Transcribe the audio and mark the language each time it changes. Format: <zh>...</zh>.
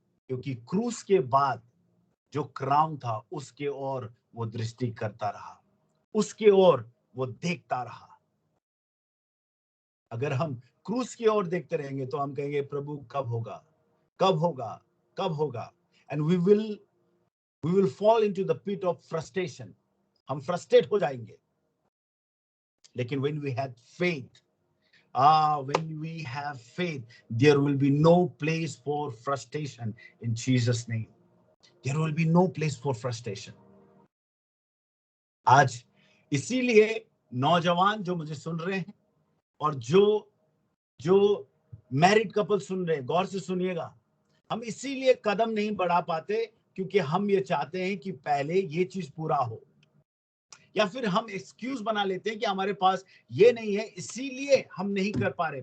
<hi>क्योंकि क्रूस के बाद जो क्राउन था उसके ओर वो दृष्टि करता रहा, उसके ओर वो देखता रहा। अगर हम क्रूस की ओर देखते रहेंगे तो हम कहेंगे, प्रभु कब होगा, कब होगा, कब होगा?</hi> <en>And we will fall into the pit of frustration.</en> <hi>हम फ्रस्ट्रेट हो जाएंगे।</hi> <en>लेकिन when we had faith, when we have faith, there will be no place for frustration in Jesus name. There will be no place for frustration.</en> <hi>आज इसीलिए नौजवान जो मुझे सुन रहे हैं और जो मैरिड कपल सुन रहे हैं, गौर से सुनिएगा। हम इसीलिए कदम नहीं बढ़ा पाते क्योंकि हम ये चाहते हैं कि पहले ये चीज पूरा हो, या फिर हम एक्सक्यूज बना लेते हैं कि हमारे पास ये नहीं है इसीलिए हम नहीं कर पा रहे।</hi>